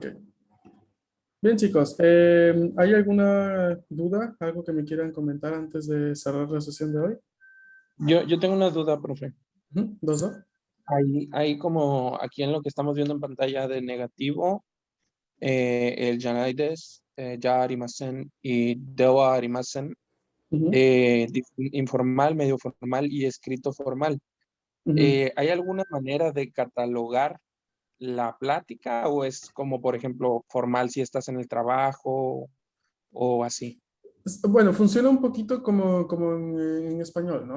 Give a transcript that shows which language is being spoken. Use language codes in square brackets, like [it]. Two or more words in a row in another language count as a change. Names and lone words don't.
[es] Bien, chicos, ¿hay alguna duda? ¿Algo que me quieran comentar antes de cerrar la sesión de hoy? Yo tengo una duda, profe. ¿Dos? Hay como aquí en lo que estamos viendo en pantalla de negativo, el [ja] じゃないです, [es] ya arimasen y [ja] ではありません, [es] informal, medio formal y escrito formal. ¿Hay alguna manera de catalogar la plática o es como, por ejemplo, formal si estás en el trabajo o así? Bueno, funciona un poquito como en español, ¿no?